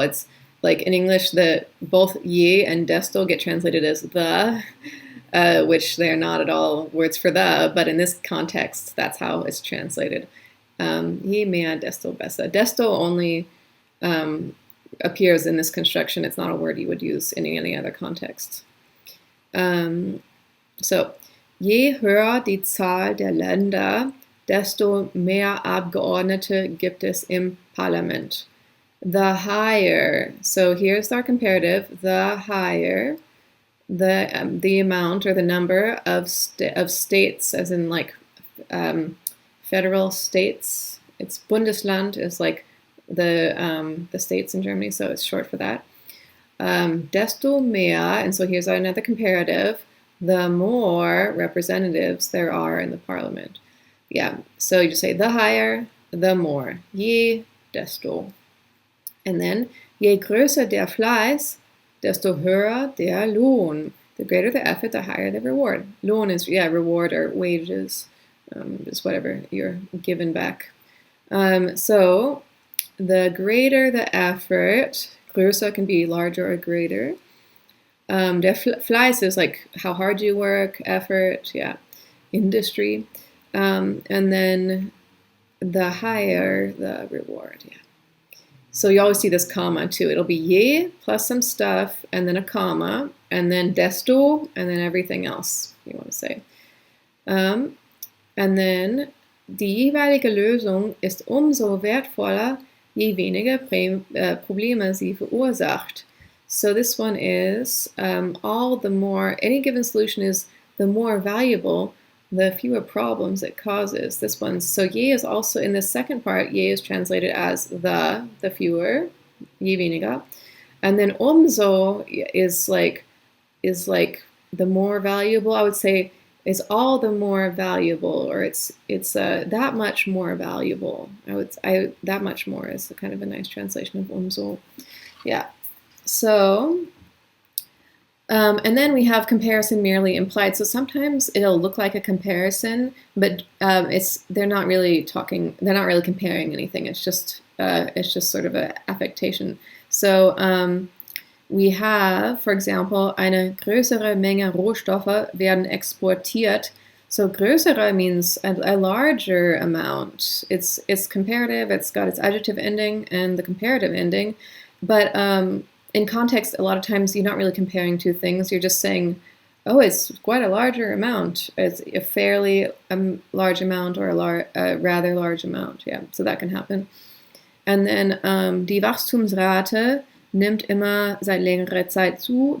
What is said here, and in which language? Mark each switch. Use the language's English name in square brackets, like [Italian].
[English] It's like in English, both je and desto get translated as the, which they're not at all words for the, but in this context, that's how it's translated. [German] Je mehr, desto besser. [English] Desto only appears in this construction. It's not a word you would use in any other context. [German] So, je höher die Zahl der Länder, desto mehr Abgeordnete gibt es im Parlament. [English] The higher, so here's our comparative, the higher, the amount or the number of states, as in like federal states. It's Bundesland is like the states in Germany, so it's short for that. [German] Desto mehr, [English] and so here's another comparative, the more representatives there are in the parliament. Yeah, so you just say the higher, the more. [German] Je, desto. [English] And then, [German] je größer der Fleiß, desto höher der Lohn. [English] The greater the effort, the higher the reward. Lohn is, reward or wages, just whatever you're given back. So, the greater the effort, größer can be larger or greater. Der Fleiß is like how hard you work, effort, industry. And then the higher the reward, So you always see this comma too. It'll be je plus some stuff, and then a comma, and then desto, and then everything else you want to say. And then [German] Die jeweilige Lösung ist umso wertvoller, je weniger Probleme sie verursacht. [English] So this one is all the more, any given solution is the more valuable, the fewer problems it causes. This one, so je is also, in the second part, je is translated as the fewer, [German] je weniger. [English] And then umso is like the more valuable. I would say is all the more valuable, or it's that much more valuable. That much more is kind of a nice translation of umso. Yeah. So, and then we have comparison merely implied. So sometimes it'll look like a comparison, but they're not really comparing anything. It's just sort of an affectation. So we have, for example, [German] eine größere Menge Rohstoffe werden exportiert. [English] So größere means a larger amount. It's comparative. It's got its adjective ending and the comparative ending, but in context, a lot of times you're not really comparing two things. You're just saying, oh, it's quite a larger amount. It's a fairly large amount or a rather large amount. Yeah, so that can happen. And then [German] die Wachstumsrate nimmt immer seit längerer Zeit zu.